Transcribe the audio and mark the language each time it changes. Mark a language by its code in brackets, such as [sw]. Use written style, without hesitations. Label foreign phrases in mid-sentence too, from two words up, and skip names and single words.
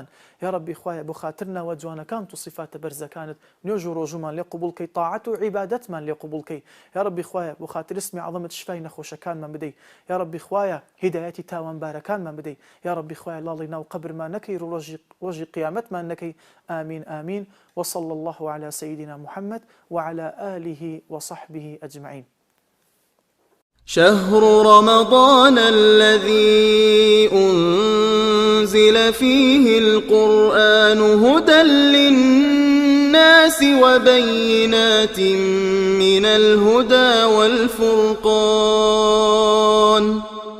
[ckb] یا ڕەبی خوایە بۆ خاتر ناوە جوانەکان و صفاتە بەرزەکانت نوێژ و ڕۆژومان لێ قبوڵ کەی تاعەت و عیبادەتمان لێ قبوڵ کەی. یا ڕەبی خوایە بۆ خاتر اسمی عەظەمت شفای نەخۆشەکانمان بدەی. یا ڕەبی خوایە هیدایەتی تاوانبارەکانمان بدەی. یا ڕەبی خوایە لاڵی ناو قەبرمان نەکەی ڕۆژی قیامەتمان نەکەی. [ar] آمین آمین وصلى الله على سيدنا محمد وعلى آله وصحبه أجمعين. شهر رمضان الذي أنزل فيه القرآن هدى للناس وبينات من الهدى والفرقان